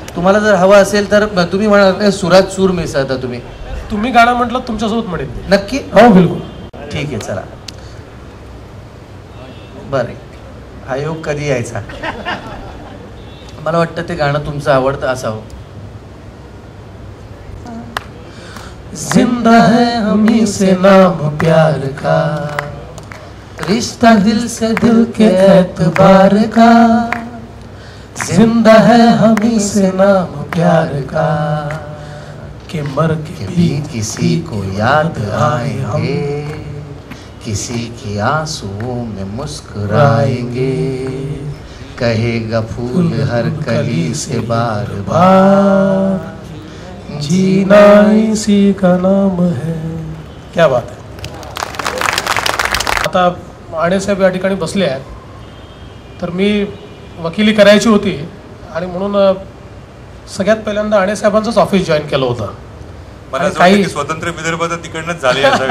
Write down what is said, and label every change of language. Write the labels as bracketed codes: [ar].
[mr] तुम्हाला जर हवं असेल तर तुम्ही म्हणाल सुरात सूर मिसळता तुम्ही गाणं म्हटलं तुमच्यासोबत म्हणेल नक्की. हो बिलकुल. ठीक आहे चला. बरं हा योग कधी यायचा. मला वाटतं ते गाणं तुमचं आवडतं असावं. [hi] जिंदा है हमी से नाम प्यार का, रिश्ता दिल से दिल के एतबार का, जिंदा है हमी से नाम प्यार का, कि मर के भी किसी को याद आएंगे, किसी की आंसुओं में मुस्कुराएंगे, कहेगा फूल हर कली से बार बार, जीना इसी का नाम है. क्या बात [mr] आहे. आता आणे साहेब या ठिकाणी बसले आहेत, तर मी वकिली करायची होती आणि म्हणून सगळ्यात पहिल्यांदा आणे साहेबांचंच ऑफिस जॉईन केलं होतं. मला काही स्वतंत्र विदर्भ तिकडनंच झाले